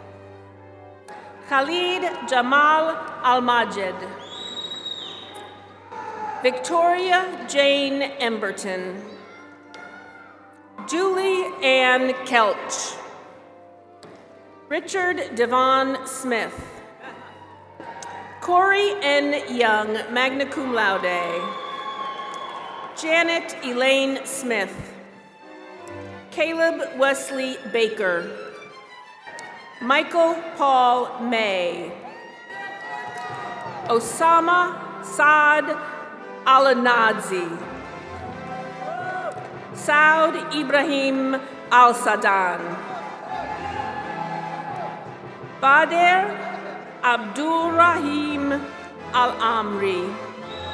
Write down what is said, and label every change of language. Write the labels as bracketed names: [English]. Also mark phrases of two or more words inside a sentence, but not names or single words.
[English] Khalid Jamal Al-Majid. Victoria Jane Emberton. Julie Ann Kelch. Richard Devon Smith. Corey N. Young, [Latin] magna cum laude. [English] Janet Elaine Smith. Caleb Wesley Baker. Michael Paul May. Osama Saad Al-Nazi. Saud Ibrahim Al-Sadan. Bader Abdurrahim Al-Amri.